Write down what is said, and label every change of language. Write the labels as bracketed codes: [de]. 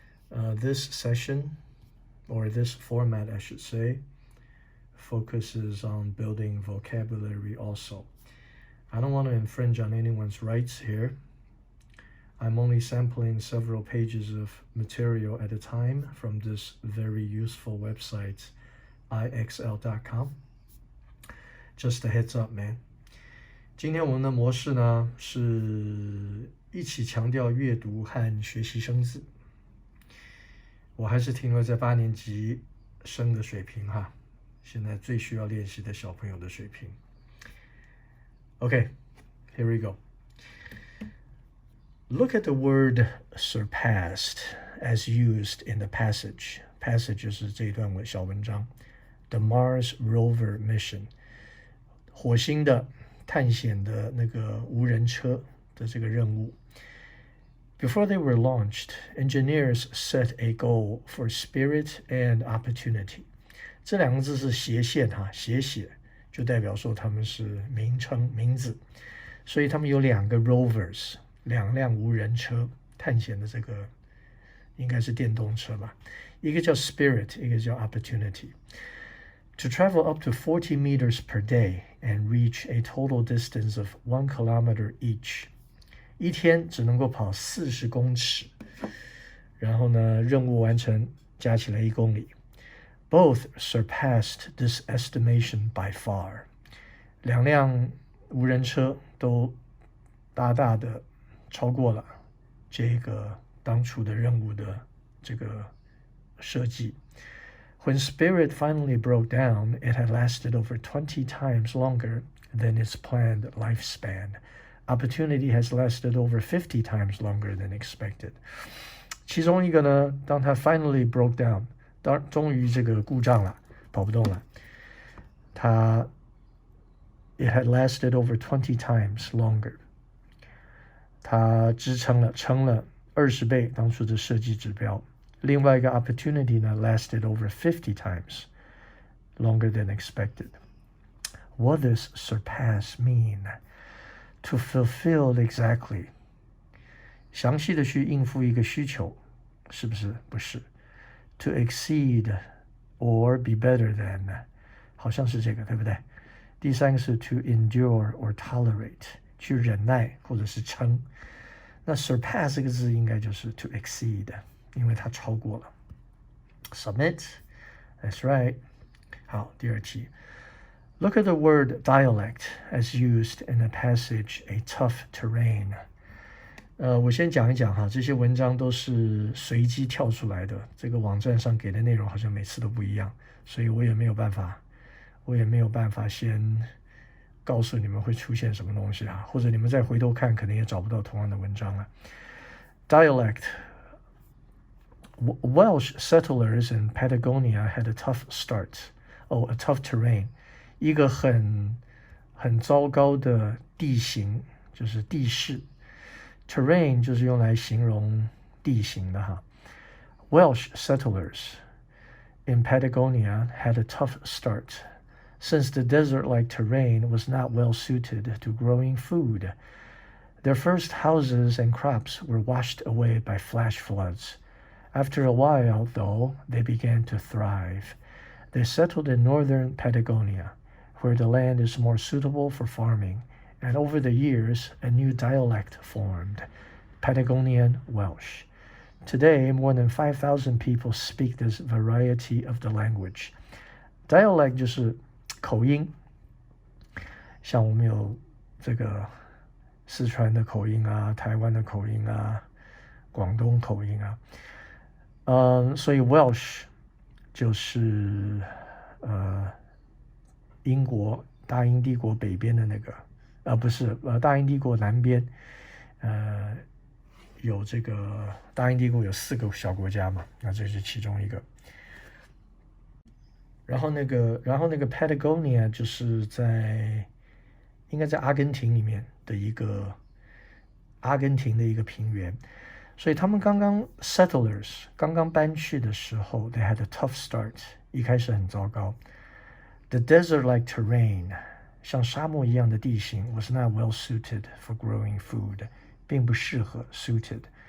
[en] This session, or this format I should say, focuses on building vocabulary also. I don't want to infringe on anyone's rights here. I'm only sampling several pages of material at a time from this very useful website, ixl.com. Just a heads up, man. [zh] 今天我们的模式呢是一起强调阅读和学习生字。我还是停留在8年级生的水平哈，现在最需要练习的小朋友的水平。 [en] Okay, here we go. Look at the word surpassed as used in the passage. [zh] Passage 就是这一段小文章。 [en] The Mars rover mission. [zh] 火星的探险的那个无人车的这个任务。 [en] Before they were launched, engineers set a goal for spirit and opportunity. [zh] 这两个字是斜线哈，斜写就代表说他们是名称名字，所以他们有2个 rovers， 2辆无人车探险的这个应该是电动车吧，一个叫 spirit， 一个叫 opportunity。 [en] To travel up to 40 meters per day and reach a total distance of 1 kilometer each. [zh] 一天只能够跑40公尺，然后呢，任务完成加起来1公里。 [en] Both surpassed this estimation by far. [zh] 2辆无人车都大大的超过了这个当初的任务的这个设计。 [en] When Spirit finally broke down, it had lasted over 20 times longer than its planned lifespan. Opportunity has lasted over 50 times longer than expected. [zh] 其中一个呢，当它 [en] finally broke down， [zh] 终于这个故障了，跑不动了， [en] it had lasted over 20 times longer. [zh] 它撑了20倍当初的设计指标。另外一个 [en] opportunity 呢 lasted over 50 times longer than expected. What does surpass mean? To fulfill exactly. [zh] 详细的去应付一个需求，是不是？不是。 [en] To exceed or be better than. [zh] 好像是这个，对不对？第三个是 [en] to endure or tolerate. [zh] 去忍耐或者是撑。那 surpass 这个字应该就是 [en] to exceed。 [zh] 因为它超过了。 [en] Submit. That's right. [zh] 好，第二题。 [en] Look at the word dialect as used in the passage A Tough Terrain. [zh] 我先讲一讲哈，这些文章都是随机跳出来的，这个网站上给的内容好像每次都不一样，所以我也没有办法先告诉你们会出现什么东西啊，或者你们再回头看，可能也找不到同样的文章了。 [en] Dialect. Welsh settlers in Patagonia had a tough start. A tough terrain. [zh] 一个很糟糕的地形，就是地势。 Terrain 就是用来形容地形的哈。 [en] Welsh settlers in Patagonia had a tough start, since the desert-like terrain was not well suited to growing food. Their first houses and crops were washed away by flash floods.After a while, though, they began to thrive. They settled in northern Patagonia, where the land is more suitable for farming, and over the years, a new dialect formed, Patagonian Welsh. Today, more than 5,000 people speak this variety of the language. [zh] Dialect 就是口音，像我们有这个四川的口音啊，台湾的口音啊，广东口音啊。所以 Welsh 就是英国大英帝国北边的那个，不是大英帝国南边，有这个大英帝国有4个小国家嘛，那这是其中一个。然后那个 Patagonia 就是应该在阿根廷里面的一个平原。所以他们settlers 刚刚搬去的时候 [en] they had a tough start， [zh] 一开始很糟糕。 [en] The desert-like terrain [zh] 像沙漠一样的地形 [en] was not well suited for growing food， [zh] 并不适合 suited。